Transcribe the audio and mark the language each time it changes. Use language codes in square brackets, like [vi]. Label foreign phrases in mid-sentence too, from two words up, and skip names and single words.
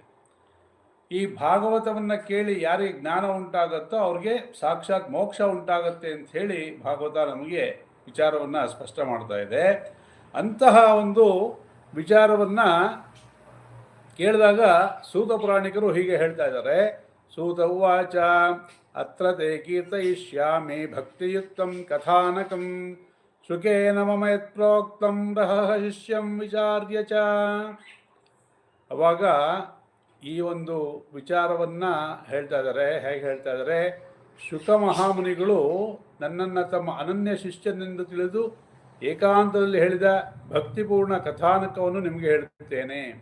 [kn] ಈ ಭಾಗವತವನ್ನು ಕೇಳಿ ಯಾರಿಗೆ ಜ್ಞಾನ ಉಂಟಾಗುತ್ತೋ ಅವ್ರಿಗೆ ಸಾಕ್ಷಾತ್ ಮೋಕ್ಷ ಉಂಟಾಗತ್ತೆ ಅಂಥೇಳಿ ಭಾಗವತ ನಮಗೆ ವಿಚಾರವನ್ನು ಸ್ಪಷ್ಟ ಮಾಡ್ತಾ ಇದೆ. ಅಂತಹ ಒಂದು ವಿಚಾರವನ್ನು ಕೇಳಿದಾಗ ಸೂತ ಪುರಾಣಿಕರು ಹೀಗೆ ಹೇಳ್ತಾ ಇದ್ದಾರೆ. [sa] ಸೂತ ಉವಾಚ ಅತ್ರ ತೇ ಕೀರ್ತಯಿಷ್ಯಾಮಿ ಭಕ್ತಿಯುಕ್ತಂ ಕಥಾನಕಂ ಶುಕೇನ ಮಮ ಯತ್ ಪ್ರೋಕ್ತಂ ರಹಸ್ಯಂ ವಿಚಾರ್ಯ ಚ. [kn] ಅವಾಗ ಈ ಒಂದು ವಿಚಾರವನ್ನು ಹೇಳ್ತಾ ಇದ್ದಾರೆ. ಹೇಗೆ ಹೇಳ್ತಾ ಇದ್ದಾರೆ? ಶುಕ ಮಹಾಮುನಿಗಳು ನನ್ನನ್ನು ತಮ್ಮ ಅನನ್ಯ ಶಿಷ್ಯನೆಂದು ತಿಳಿದು ಏಕಾಂತದಲ್ಲಿ ಹೇಳಿದ ಭಕ್ತಿಪೂರ್ಣ ಕಥಾನಕವನ್ನು ನಿಮಗೆ ಹೇಳುತ್ತೇನೆ.